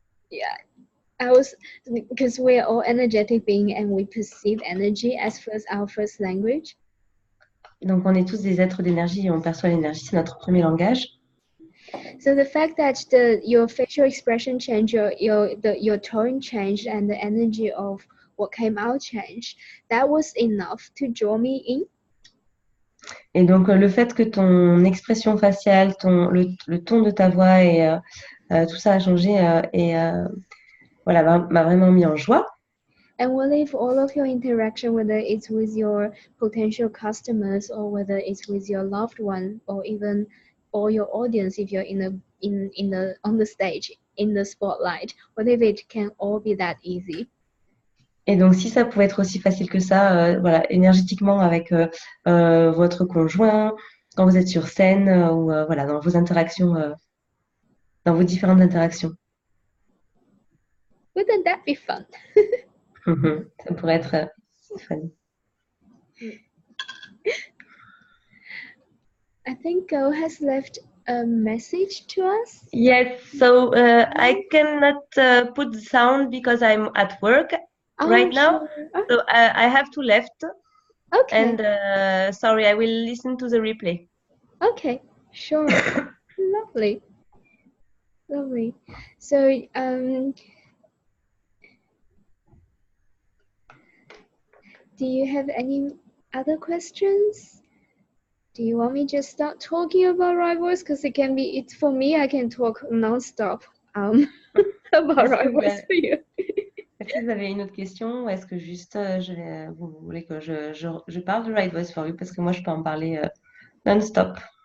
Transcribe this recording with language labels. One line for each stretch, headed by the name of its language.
English: Yeah, because we're all energetic beings and we perceive energy as our first language.
French: Donc, on est tous des êtres d'énergie et on perçoit l'énergie, c'est notre premier langage.
English: So the fact that your facial expression changed, your tone changed, and the energy of what came out changed, that was enough to draw me in.
French: Et donc, le fait que ton expression faciale, le ton de ta voix et tout ça a changé et voilà, m'a vraiment mis en joie.
English: And what if all of your interaction, whether it's with your potential customers or whether it's with your loved one or even all your audience, if you're on the stage in the spotlight, what if it can all be that easy?
French: Et donc, si ça pouvait être aussi facile que ça, voilà, énergétiquement avec votre conjoint, quand vous êtes sur scène ou voilà, dans vos interactions, dans vos différentes interactions.
English: Wouldn't that be fun?
French: Ça pourrait être fun.
English: I think Go has left a message to us. Yes, so I cannot put the sound because I'm at work right now. Sure. So I have to left. Okay. And sorry, I will listen to the replay. Okay, sure. Lovely. So do you have any other questions? Do you want me just start talking about right voice? Because it's for me, I can talk non-stop about right voice for you.
French: Est-ce que vous avez une autre question ou est-ce que juste vous voulez que je parle de Right Voice for You parce que moi je peux en parler non-stop.